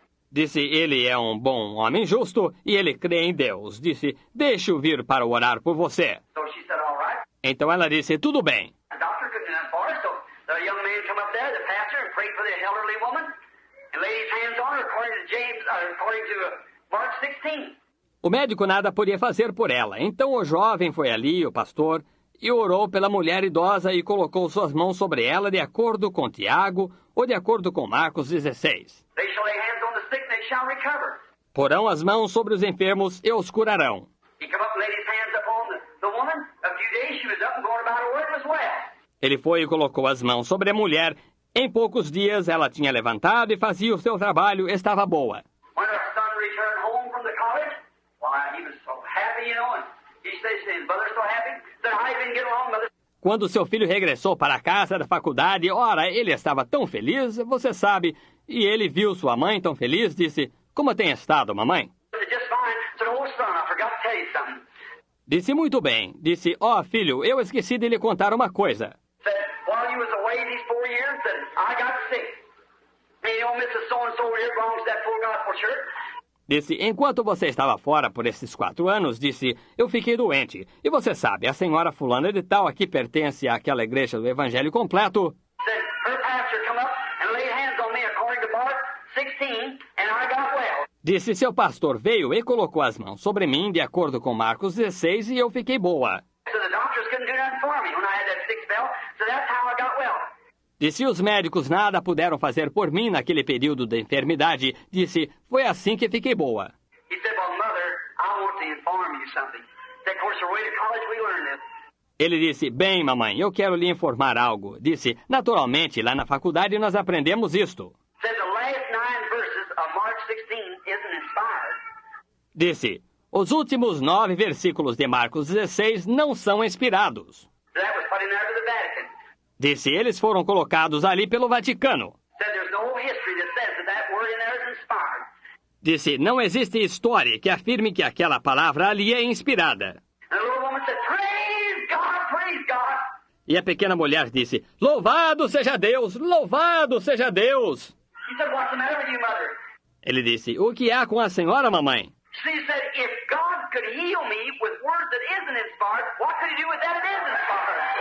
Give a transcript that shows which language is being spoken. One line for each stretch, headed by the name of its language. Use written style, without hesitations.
Portuguese: Disse, ele é um bom homem justo e ele crê em Deus. Disse, deixe-o vir para orar por você. Então ela disse, tudo bem.
English: do nothing for her. So the young man come up there, the pastor, and prayed for the elderly woman, and laid his hands on her according to Mark 16.
Portuguese: O médico nada podia fazer por ela. Então o jovem foi ali, o pastor, e orou pela mulher idosa e colocou suas mãos sobre ela de acordo com Tiago ou de acordo com Marcos 16.
English: They shall lay hands on the sick, and they shall recover.
Portuguese: Porão as mãos sobre os enfermos e os curarão.
English: He come up and laid his hands upon the woman. A few days she was up and going about her work and was well.
Portuguese: Ele foi e colocou as mãos sobre a mulher. Em poucos dias ela tinha levantado e fazia o seu trabalho, estava boa.
English: When her son returned home from the college, why, he was so happy, you know, and he says to his mother, so happy, that I been getting along, mother.
Portuguese: Quando seu filho regressou para a casa da faculdade, ora, ele estava tão feliz, você sabe, e ele viu sua mãe tão feliz, disse, como tem estado, mamãe?
English: Just fine. Said, oh, son, I forgot to tell you something.
Portuguese: Disse, muito bem. Disse, filho, eu esqueci de lhe contar uma coisa.
English: Said, while you was away these 4 years, that I got sick. And you know, Mrs. So-and-so over here belongs to that full gospel church.
Portuguese: Disse, enquanto você estava fora por esses 4 anos, disse, eu fiquei doente. E você sabe, a senhora fulana de tal aqui pertence àquela igreja do Evangelho completo.
English: Said, her pastor come up and laid hands on me according to Mark 16, and I got well.
Portuguese: Disse, seu pastor veio e colocou as mãos sobre mim, de acordo com Marcos 16, e eu fiquei boa.
English: So the doctors couldn't do nothing for me when I had that sick spell, so that's how I got well.
Portuguese: Disse, os médicos nada puderam fazer por mim naquele período de enfermidade. Disse, foi assim que fiquei boa.
English: He said, well, mother, I want to inform you something. Said, of course, our way to college, we learned this.
Portuguese: Ele disse, bem, mamãe, eu quero lhe informar algo. Disse, naturalmente, lá na faculdade nós aprendemos isto.
English: Said the last 9 verses of Mark 16 isn't inspired.
Portuguese: Disse, os últimos 9 versículos de Marcos 16 não são inspirados.
English: That was put in there to the Vatican.
Portuguese: Disse, eles foram colocados ali pelo Vaticano.
English: Said there's no history that says that word in there is inspired.
Portuguese: Disse, não existe história que afirme que aquela palavra ali é inspirada.
English: And the little woman said, praise God, praise God.
Portuguese: E a pequena mulher disse, louvado seja Deus, louvado seja Deus.
English: He said, what's the matter with you, mother?
Portuguese: Ele disse, o que há com a senhora, mamãe?
English: She said, if God could heal me with words that isn't inspired, what could he do with that that is inspired?